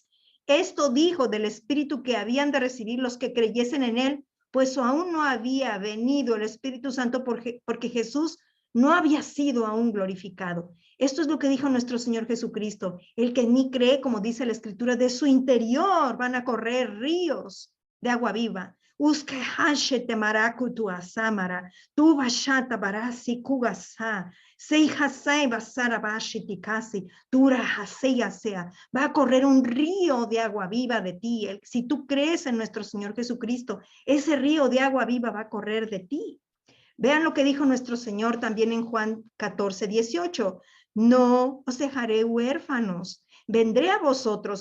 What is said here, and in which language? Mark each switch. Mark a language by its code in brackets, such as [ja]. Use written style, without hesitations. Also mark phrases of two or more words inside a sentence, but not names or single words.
[es] Esto dijo del Espíritu que habían de recibir los que creyesen en él, pues aún no había venido el Espíritu Santo porque Jesús no había sido aún glorificado. Esto es lo que dijo nuestro Señor Jesucristo. El que en mí cree, como dice la escritura, de su interior van a correr ríos de agua viva. Uske hashe temaraku tu asamara, tu bashata barasi kugasa, sei hasai basara bashiti kasi, tura haseya sea. Va a correr un río de agua viva de ti. Si tú crees en nuestro Señor Jesucristo, ese río de agua viva va a correr de ti. Vean lo que dijo nuestro Señor también en Juan 14:18. No os dejaré huérfanos, vendré a vosotros.